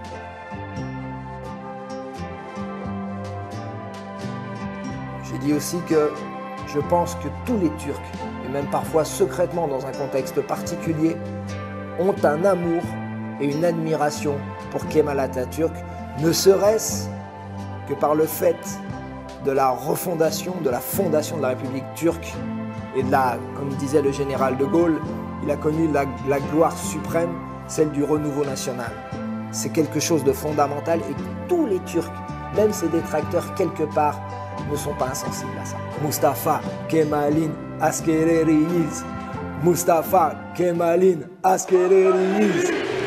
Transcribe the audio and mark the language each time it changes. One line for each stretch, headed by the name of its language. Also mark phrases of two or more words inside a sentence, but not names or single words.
French: J'ai dit aussi que je pense que tous les Turcs, et même parfois secrètement dans un contexte particulier, ont un amour et une admiration pour Kemal Atatürk, ne serait-ce que par le fait de la refondation, de la fondation de la République turque et de la, comme disait le général de Gaulle, il a connu la gloire suprême, celle du renouveau national. C'est quelque chose de fondamental et tous les Turcs, même ses détracteurs quelque part, ne sont pas insensibles à ça.
Turkish: Mustafa Kemal'in askerleriyiz. Mustafa Kemal'in askerleriyiz.